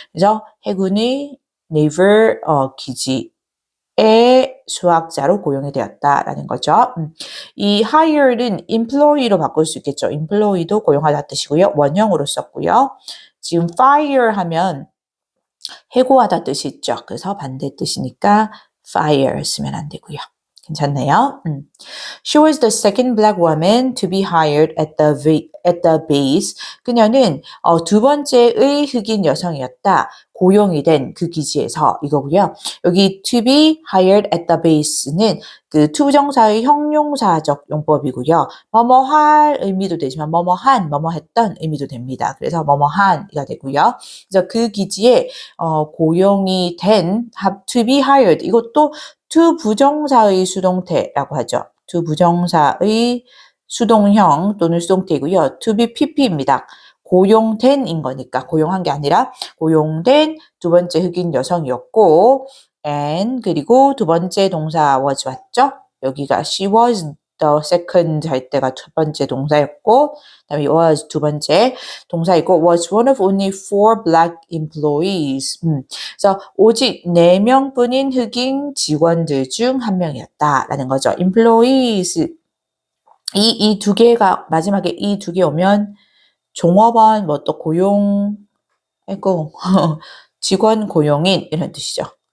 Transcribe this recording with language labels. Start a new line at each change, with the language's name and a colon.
Korean: 그래서 해군의 네이벌 기지 의 수학자로 고용이 되었다라는 거죠. 이 hire는 employee로 바꿀 수 있겠죠. employee도 고용하다 뜻이고요. 원형으로 썼고요. 지금 fire 하면 해고하다 뜻이 있죠. 그래서 반대 뜻이니까 fire 쓰면 안 되고요. 괜찮네요.
English: She was the second black woman to be hired at the base.
Korean: 그녀는 두 번째의 흑인 여성이었다. 고용이 된 그 기지에서 이거고요. 여기 to be hired at the base 는 그 투부정사의 형용사적 용법이고요. 뭐뭐 할 의미도 되지만 뭐뭐 한, 뭐뭐 했던 의미도 됩니다. 그래서 뭐뭐 한이가 되고요. 그래서 그 기지에 고용이 된 to be hired 이것도 to 부정사의 수동태라고 하죠. to 부정사의 수동형 또는 수동태이고요. to be pp 입니다. 고용된인 거니까 고용한 게 아니라 고용된 두 번째 흑인 여성이었고 and 그리고 두 번째 동사 was 왔죠? 여기가 she was the second 할 때가 첫 번째 동사였고 그다음에 was 두 번째 동사이고 was one of only 4 black employees. 그래서 오직 4명뿐인 흑인 직원들 중 한 명이었다라는 거죠. employees 이 두 개가 마지막에 이 두 개 오면 종업원 뭐 또 고용 아이고 직원 고용인 이런 뜻이죠.